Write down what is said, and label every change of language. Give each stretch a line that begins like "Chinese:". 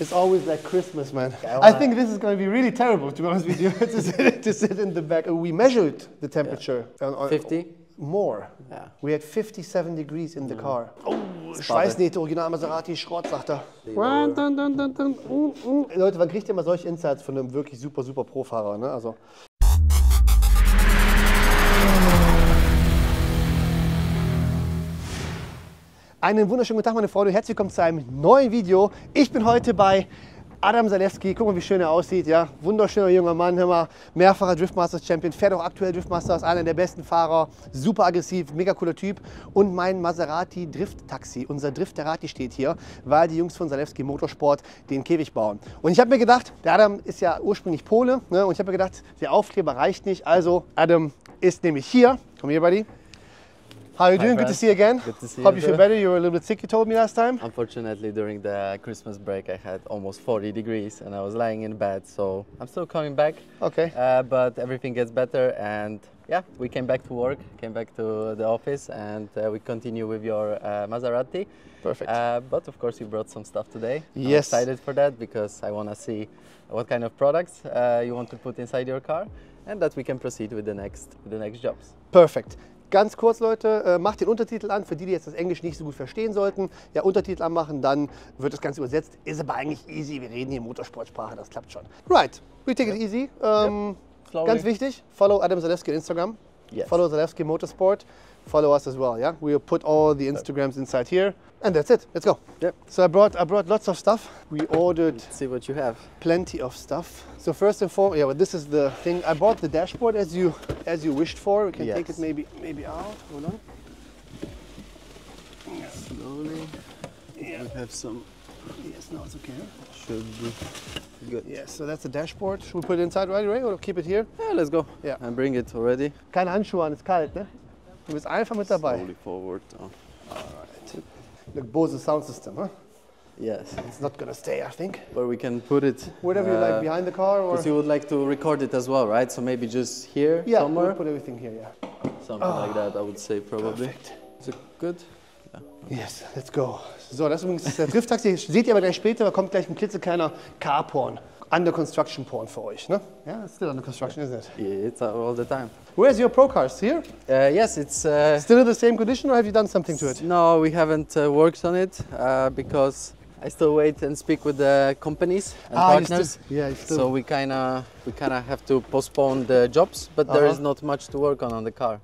English: It's always like Christmas, man. I think this is going to be really terrible, to be honest with you, to sit in the back. We measured the temperature. 50? More. Yeah. We had 57 degrees in the car.
German: Oh, Schweißnähte, Original Maserati, Schrott, sagt er. Leute, wann kriegt ihr mal solche Insights von einem wirklich super, super Pro-Fahrer, ne? Also. Einen wunderschönen guten Tag, meine Freunde. Herzlich willkommen zu einem neuen Video. Ich bin heute bei Adam Zalewski. Guck mal, wie schön er aussieht. Ja? Wunderschöner junger Mann. Hör mal, mehrfacher Driftmasters Champion. Fährt auch aktuell Driftmasters. Einer der besten Fahrer. Super aggressiv, mega cooler Typ. Und mein Maserati Drift-Taxi. Unser Drifterati steht hier, weil die Jungs von Zalewski Motorsport den Käfig bauen. Und ich habe mir gedacht, der Adam ist ja ursprünglich Pole. Ne? Und ich habe mir gedacht, der Aufkleber reicht nicht. Also, Adam ist nämlich hier. Komm hier, Buddy.
English: How are you doing? Good to see you again. Good to see Hope you you feel too. better. You were a little bit sick, you told me last time. Unfortunately, during the Christmas break, I had almost 40 degrees and I was lying in bed. So I'm still coming back. Okay. But everything gets better, and yeah, we came back to work, came back to the office, and we continue with your Maserati. Perfect. But of course, you brought some stuff today. Yes. I'm excited for that because I want to see what kind of products you want to put inside your car, and that we can proceed with the next jobs.
German: Perfekt. Ganz kurz, Leute, macht den Untertitel an, für die, die jetzt das Englisch nicht so gut verstehen sollten. Ja, Untertitel anmachen, dann wird das Ganze übersetzt. Ist aber eigentlich easy, wir reden hier Motorsportsprache, das klappt schon.
English: Right, we take it easy.
German: Ganz wichtig,
English: follow Adam Zalewski on Instagram. Yes. Follow Zalewski Motorsport. Follow us as well, yeah? We'll put all the Instagrams inside here. And that's it, let's go. Yep. So I brought lots of stuff. We ordered Let's see what you have. plenty of stuff. So first and foremost, yeah, well, this is the thing. I bought the dashboard as you wished for. We can take it Yes. maybe out. Hold on. Slowly. Yeah. We have some. Yes, no, it's okay. Should be good. Yes, so that's the dashboard. Should we put it inside right away or keep it here? Yeah, let's go. Yeah. And bring it already.
German: Keine Handschuhe an, ist kalt, ne? Du bist einfach mit dabei.
English: Slowly forward. Oh. Alright. The Bose sound system, huh? Yes. It's not gonna stay, I think. Where we can put it. Whatever you like, behind the car or. Because you would like to record it as well, right? So maybe just here Yeah, somewhere. we'll put everything here, yeah. Something like that, I would say probably. Perfect. Is it good? Yes, let's go.
German: So, das ist übrigens der Drifttaxi. Seht ihr aber gleich später, da kommt gleich ein klitzekleiner Car-Porn.
English: Under construction porn
German: für euch, ne?
English: Yeah, it's still under construction, isn't it? Yeah, it's all the time. Where's your Pro Cars? Here? Yes, it's. Still in the same condition or have you done something to it? No, we haven't worked on it because I still wait and speak with the companies and you partners. still, yeah, you still. So we kind of have to postpone the jobs, but there is not much to work on the car.